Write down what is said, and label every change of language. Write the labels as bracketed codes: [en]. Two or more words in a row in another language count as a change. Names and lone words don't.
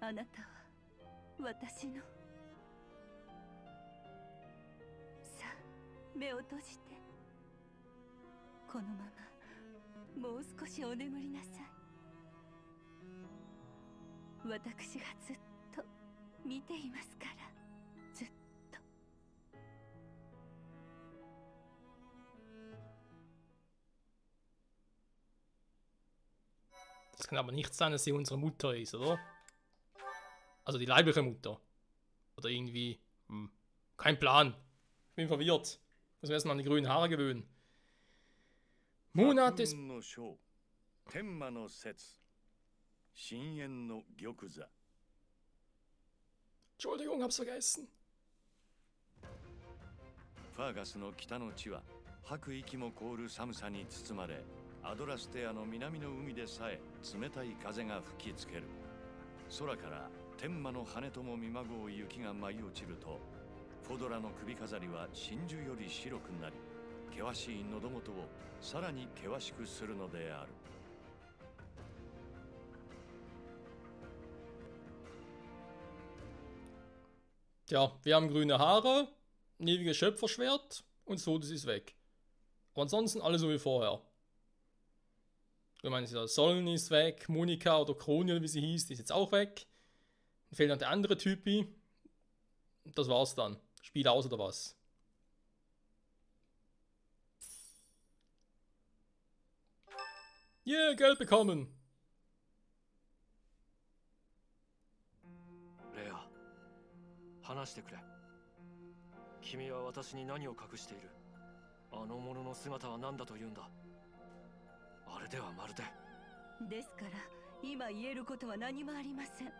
[ja] あなたは私の。さあ、目を閉じて。このままもう少しお眠りなさい。私がずっと見ていますから。ずっと。 [de] Das kann aber nicht sein, dass sie unsere Mutter ist, oder? Also die leibliche Mutter. Oder irgendwie. Kein Plan. Ich bin verwirrt. Muss mir erstmal an die grünen Haare gewöhnen. Monat des. Entschuldigung, hab's vergessen. [ja] ファーガスの北の地は吐く息も凍る寒さに包まれ、アドラステアの南の海でさえ冷たい風が吹きつける。空から天魔の羽とも見まごう雪が舞い落ちると、フォドラの首飾りは真珠より白くなり、険しい喉元をさらに険しくするのである。 [de] Tja, wir haben grüne Haare, ein ewiges Schöpferschwert und Sodes ist weg. Aber ansonsten alles so wie vorher. Ich meine, der Sollen ist weg, Monika oder Kronia, wie sie hieß, die ist jetzt auch weg. Dann fehlt noch der andere Typi. Das war's dann. Spiel aus oder was? Yeah, Geld bekommen! [ja] レア、話してくれ。君は私に何を隠している？あの者の姿は何だと言うんだ？あれではまるで。ですから今言えることは何もありません。